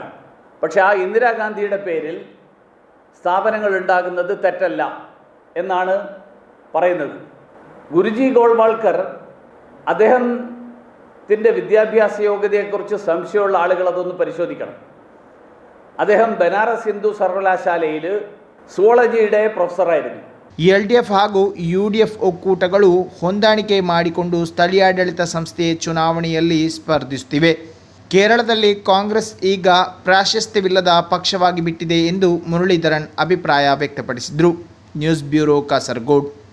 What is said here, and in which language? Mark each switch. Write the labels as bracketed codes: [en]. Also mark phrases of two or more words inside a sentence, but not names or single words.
[ml] പക്ഷേ ആ ഇന്ദിരാഗാന്ധിയുടെ പേരിൽ സ്ഥാപനങ്ങൾ ഉണ്ടാകുന്നത് തെറ്റല്ല എന്നാണ് പറയുന്നത്. ഗുരുജി ഗോൾവാൾക്കർ അദ്ദേഹത്തിൻ്റെ വിദ്യാഭ്യാസ യോഗ്യതയെക്കുറിച്ച് സംശയമുള്ള ആളുകൾ അതൊന്ന് പരിശോധിക്കണം. അദ്ദേഹം ബനാറസ് ഹിന്ദു സർവകലാശാലയിൽ സുവോളജിയുടെ പ്രൊഫസറായിരുന്നു. [kn] LDF ಹಾಗೂ UDF ಒಕ್ಕೂಟಗಳು ಹೊಂದಾಣಿಕೆ ಮಾಡಿಕೊಂಡು ಸ್ಥಳೀಯಾಡಳಿತ ಸಂಸ್ಥೆ ಚುನಾವಣೆಯಲ್ಲಿ ಸ್ಪರ್ಧಿಸುತ್ತಿವೆ. ಕೇರಳದಲ್ಲಿ ಕಾಂಗ್ರೆಸ್ ಈಗ ಪ್ರಾಶಸ್ತ್ಯವಿಲ್ಲದ ಪಕ್ಷವಾಗಿ ಬಿಟ್ಟಿದೆ ಎಂದು ಮುರಳೀಧರನ್ ಅಭಿಪ್ರಾಯ ವ್ಯಕ್ತಪಡಿಸಿದರು. ನ್ಯೂಸ್ ಬ್ಯೂರೋ ಕಾಸರಗೋಡು.